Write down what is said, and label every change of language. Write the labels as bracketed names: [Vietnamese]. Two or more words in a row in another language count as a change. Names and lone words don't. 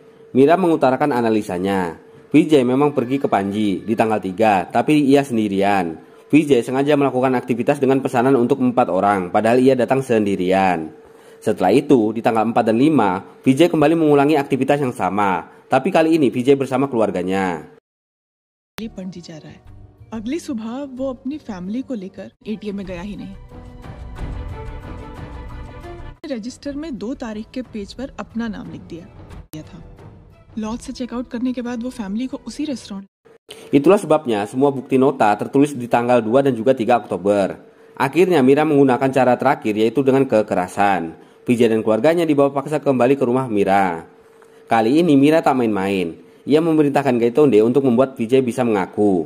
[Indonesian] Mira mengutarakan analisanya. Vijay memang pergi ke Panji di tanggal 3, tapi ia sendirian. Vijay sengaja melakukan aktivitas dengan pesanan untuk 4 orang, padahal ia datang sendirian. Setelah itu, di tanggal 4 dan 5, Vijay kembali mengulangi aktivitas yang sama, tapi kali ini Vijay bersama keluarganya. [Hindi] पणजी जा रहा है। अगली सुबह वो अपनी फैमिली को लेकर एटीएम में गया ही नहीं। रजिस्टर में 2 तारीख के पेज पर अपना नाम लिख दिया था। लॉज से चेकआउट करने के बाद वो फैमिली को उसी रेस्टोरेंट। [Indonesian] Itulah sebabnya semua bukti nota tertulis di tanggal 2 dan juga 3 Oktober. Akhirnya Mira menggunakan cara terakhir yaitu dengan kekerasan. Vijay dan keluarganya dibawa paksa kembali ke rumah Mira. Kali ini Mira tak main-main. Ia memerintahkan Gaitonde untuk membuat Vijay bisa mengaku.